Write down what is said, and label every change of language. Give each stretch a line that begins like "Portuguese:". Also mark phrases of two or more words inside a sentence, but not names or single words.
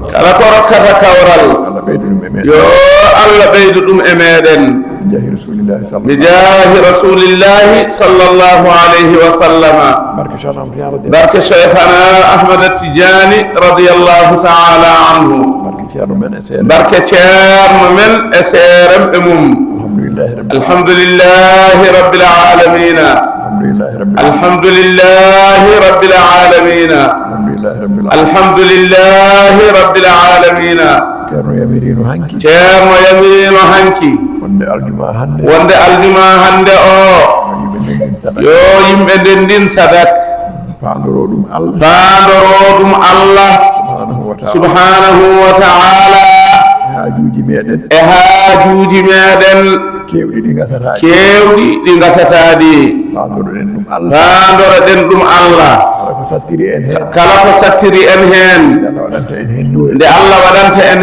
Fula: kala ko rokkata kawral yo Allah ɓeydu ɗum e meɗen
Arabic: بجاه رسول الله صلى الله عليه وسلم
Fula: barke cheikhana Ahmad Tijani
Arabic: رضي الله تعالى عنه
Fula: barke ceerno men e seerem e mum
Arabic: الحمد لله رب العالمين الحمد لله رب العالمين الحمد لله رب العالمين
Fula: ceerno yamirino hanki wonde aljuma hande o yo yimɓe ndendin sadak paandoro ɗum
Arabic: الله سبحانه وتعالى
Fula: e haajuji meɗen kewɗi ɗi gasataɗi paandoroɗen ɗum Allah kala ko sattiri en hen nde Allah waɗanta en